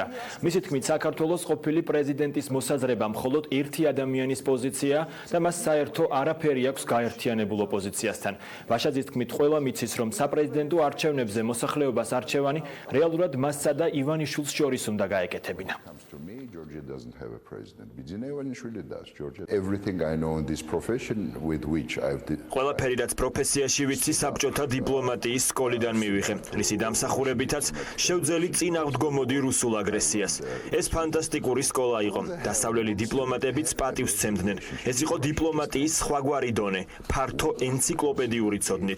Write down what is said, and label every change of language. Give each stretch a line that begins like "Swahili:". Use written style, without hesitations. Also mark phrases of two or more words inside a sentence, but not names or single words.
Georgian: მისი თქმით, საქართველოს ყოფილი პრეზიდენტის მოსაზრება მხოლოდ ერთი ადამიანის პოზიცია და მას საერთო არაფერი აქვს გაერთიანებულ ოპოზიციასთან. ვაშაძის თქმით, ყველა მიცის, რომ საპრეზიდენტო არჩევნებზე მოსახლეობას არჩევანი რეალურად მასსა და ივანიშვილს შორის უნდა გაეკეთებინა.
English: Georgia doesn't have a president. Bidzinaevanisvili does. Georgia. Everything I know in this profession with which I've
Georgian: ყველაფერი რაც პროფესიაში ვიცი საბჭოთა დიპლომატიის სკოლიდან მივიღე. რისი დამსახურებითაც შევძელი წინ აღდგომოდი რუსულ აგრესიას. ეს ფანტასტიკური სკოლა იყო. დასავლელი დიპლომატებიც პატივს სცემდნენ. ეს იყო დიპლომატიის სხვაგვარი დონე, ფართო ენციკლოპედიური ცოდნით.